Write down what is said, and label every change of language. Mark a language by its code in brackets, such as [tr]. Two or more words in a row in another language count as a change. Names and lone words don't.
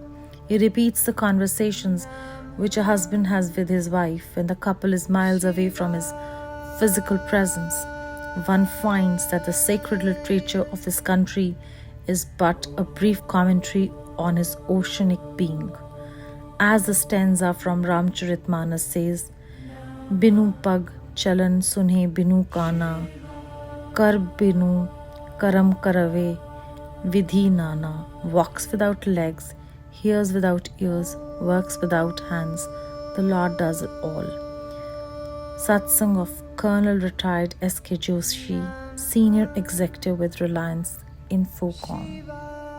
[en] He repeats the conversations which a husband has with his wife when the couple is miles away from his physical presence. One finds that the sacred literature of his country is but a brief commentary on his oceanic being. As the stanza from Ramcharitmanas says, [awa] बिनु पग चलन सुनइ बिनु काना, कर बिनु करम करइ बिधि नाना, [en] walks without legs, hears without ears, works without hands, the Lord does it all. Satsang of Colonel Retired S.K. Joshi, Senior Executive with Reliance Infocom.